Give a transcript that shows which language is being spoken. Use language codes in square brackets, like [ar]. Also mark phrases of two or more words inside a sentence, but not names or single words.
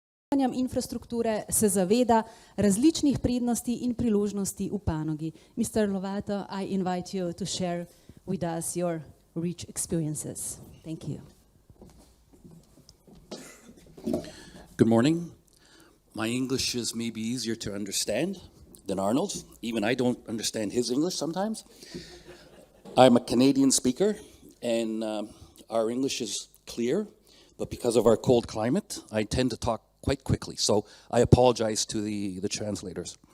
[sl] infrastrukture se zaveda različnih prednosti in priložnosti v panogi. [en] Mr. Lovat, I invite you to share with us your rich experiences. Thank you. Good morning. My English is maybe easier to understand than Arnold's. Even I don't understand his English sometimes. I'm a Canadian speaker, and our English is clear, but because of our cold climate, I tend to talk quite quickly, so I apologize to the translators.